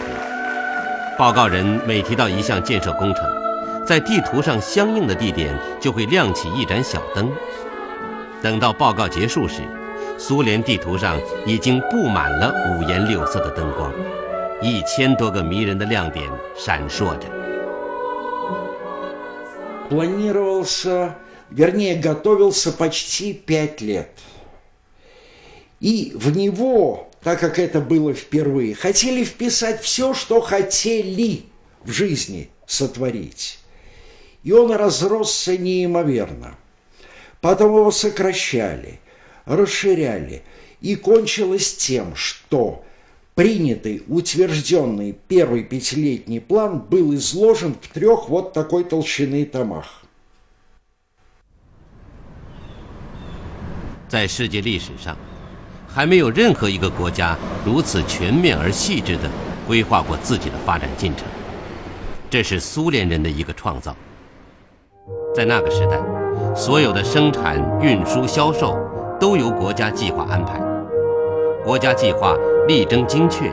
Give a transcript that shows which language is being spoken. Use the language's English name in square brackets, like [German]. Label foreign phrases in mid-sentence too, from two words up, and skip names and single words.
[Chinese] 报告人每提到一项建设工程，在地图上相应的地点就会亮起一盏小灯。等到报告结束时，苏联地图上已经布满了5颜6色的灯光，1000多个迷人的亮点闪烁着。 [Russian] Планировался, вернее, готовился почти 5 лет. И в него, так как это было впервые, хотели вписать все, что хотели в жизни сотворить. И он разросся неимоверно. Потом его сокращали, расширяли, и кончилось тем, что принятый, утвержденный первый 5-летний план был изложен в 3 вот такой толщины томах. [Chinese] 在世界历史上，还没有任何一个国家如此全面而细致地规划过自己的发展进程，这是苏联人的一个创造。在那个时代，所有的生产、运输、销售都由国家计划安排，国家计划力争精确。